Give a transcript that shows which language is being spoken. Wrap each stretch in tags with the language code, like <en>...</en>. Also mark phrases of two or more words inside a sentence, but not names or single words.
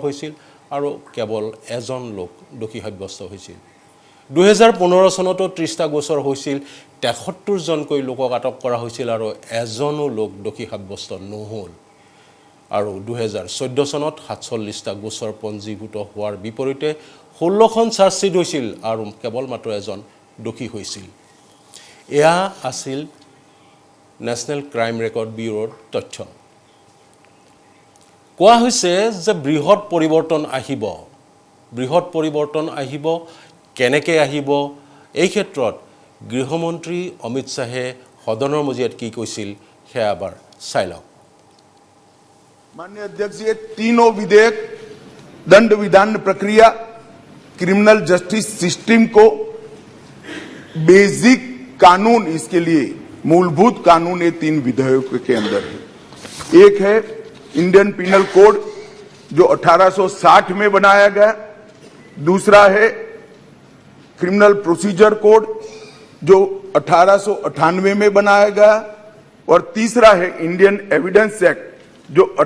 <as>হৈছিল আৰু কেৱল এজন লোক দোষী সাব্যস্ত হৈছিল 2015 চনতো 30টা গোচৰ হৈছিল 73 জনকৈ লোকক আটক কৰা হৈছিল আৰু এজনো লোক দোষী সাব্যস্ত নহল আৰু 2014 চনত 47টা গোচৰ পঞ্জীভূত হোৱাৰ বিপৰীতে 16খন চাৰ্জশ্বিট হৈছিল আৰু কেৱল মাত্ৰ এজন দোষী হৈছিল এয়া আছিল নেশ্যনেল ক্ৰাইম ৰেকৰ্ড ব্যুৰোৰ তথ্য কোৱা হৈছে যে বৃহৎ পৰিৱৰ্তন আহিব কেনেকৈ আহিব এই ক্ষেত্ৰত গৃহমন্ত্ৰী অমিত শাহে সদনৰ মজিয়াত কি কৈছিল সেয়া এবাৰ চাই লওক</as> <hi>माननीय अध्यक्ष ये तीनों विधेयक दंड विधान प्रक्रिया</hi> <en>criminal justice system</en> <hi>को बेसिक कानून इसके लिए मूलभूत कानून ये 3 विधेयकों के अंदर है एक है इंडियन पिनल कोड जो 1860 में बनाया गया दूसरा है क्रिमिनल प्रोसीजर कोड जो 1898 में बनाया गया और तीसरा है इंडियन एविडेंस एक्ट जो</hi>